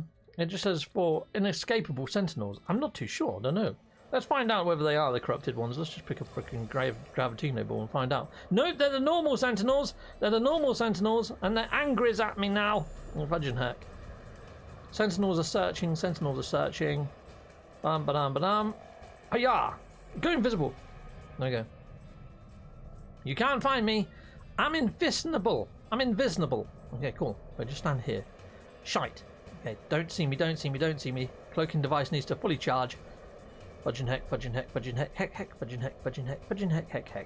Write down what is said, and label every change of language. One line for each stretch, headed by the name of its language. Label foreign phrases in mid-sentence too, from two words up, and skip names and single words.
English: It just says for inescapable sentinels. I'm not too sure. Don't know. Let's find out whether they are the corrupted ones. Let's just pick a freaking Gravitino ball and find out. Nope, they're the normal sentinels. They're the normal sentinels, and they're angry at me now. Fudging heck. Sentinels are searching. Sentinels are searching. Bam, ba-dam, ba-dam. Hiya! Go invisible. There you go. You can't find me. I'm invisible. I'm invisible. Okay, cool. But just stand here. Shite. Okay, don't see me, don't see me, don't see me. Cloaking device needs to fully charge. Fudging heck, fudging heck, fudging heck, heck, heck, fudging heck, fudging heck, fudging heck, heck, heck.